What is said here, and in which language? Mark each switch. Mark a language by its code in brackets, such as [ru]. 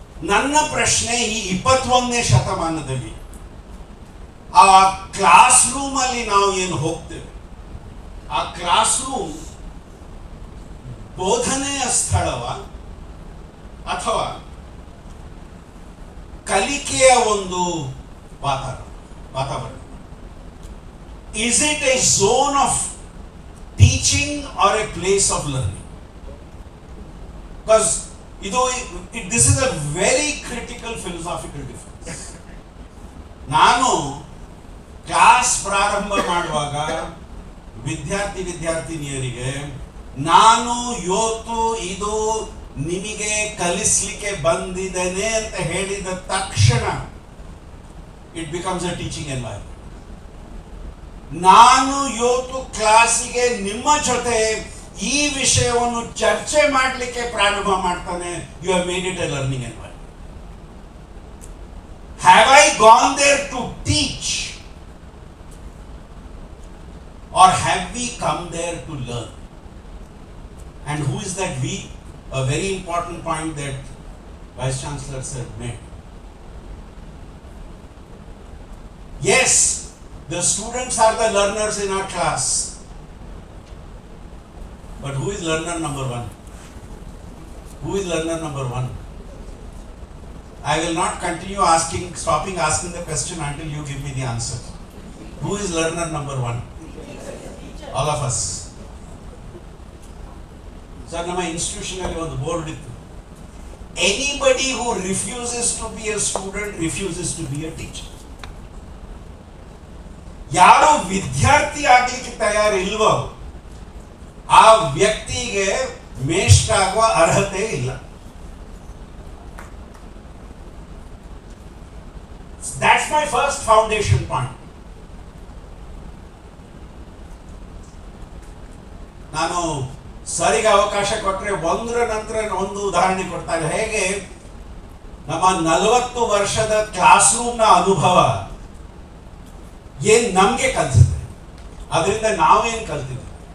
[kn] ನನ್ನ ಪ್ರಶ್ನೆ, ಈ 21ನೇ ಶತಮಾನದಲ್ಲಿ ಆ ಕ್ಲಾಸ್ ರೂಮ್ ಅಲ್ಲಿ ನಾವು ಏನು ಹೋಗ್ತೇವೆ, ಆ ಕ್ಲಾಸ್ ರೂಮ್ ಬೋಧನೆಯ ಸ್ಥಳವ ಅಥವಾ ಕಲಿಕೆಯ ಒಂದು ವಾತಾವರಣ? [en] is it a zone of teaching or a place of learning? Because this is a very critical philosophical difference. [kn] ನಾನು ಕ್ಲಾಸ್ ಪ್ರಾರಂಭ ಮಾಡುವಾಗ ವಿದ್ಯಾರ್ಥಿನಿಯರಿಗೆ ನಾನು ಇವತ್ತು ಇದು ನಿಮಗೆ ಕಲಿಸ್ಲಿಕ್ಕೆ ಬಂದಿದ್ದೇನೆ ಅಂತ ಹೇಳಿದ ತಕ್ಷಣ [en] It becomes a teaching environment. [kn] ನಾನು ಇವತ್ತು ಕ್ಲಾಸಿಗೆ ನಿಮ್ಮ ಜೊತೆ ಈ ವಿಷಯವನ್ನು ಚರ್ಚೆ ಮಾಡಲಿಕ್ಕೆ ಪ್ರಾರಂಭ ಮಾಡ್ತಾನೆ, [en] You have made it a learning environment. Have I gone there to teach or have we come there to learn? And who is that we? A very important point that Vice Chancellor said made. Yes, the students are the learners in our class. But who is learner number one? Who is learner number one? I will not continue stopping asking the question until you give me the answer. Who is learner number one? All of us. [kn] Sir, ನಮ್ಮ institution ಅಲ್ಲಿ ಒಂದು board ಇತ್ತು. [en] Anybody who refuses to be a student refuses to be a teacher. [kn] ಯಾರು ವಿದ್ಯಾರ್ಥಿ ಆಗಲಿಕ್ಕೆ ತಯಾರಿಲ್ವೋ ಆ ವ್ಯಕ್ತಿಗೆ ಮೇಷ್ಟ್ರ ಆಗುವ ಅರ್ಹತೆ ಇಲ್ಲ. [en] That's my first foundation point. [kn] ನಾನು ಸರಿಗೆ ಅವಕಾಶ ಕೊಟ್ಟರೆ ಒಂದರ ನಂತರ ಒಂದು ಉದಾಹರಣೆ ಕೊಡ್ತಾರೆ. ಹೇಗೆ ನಮ್ಮ 40 ವರ್ಷದ ಕ್ಲಾಸ್ ರೂಮ್ ನ ಅನುಭವ ಏನ್ ನಮ್ಗೆ ಕಲಿಸಿದೆ, ಅದರಿಂದ ನಾವೇನ್ ಕಲ್ತಿದ್ವಿ.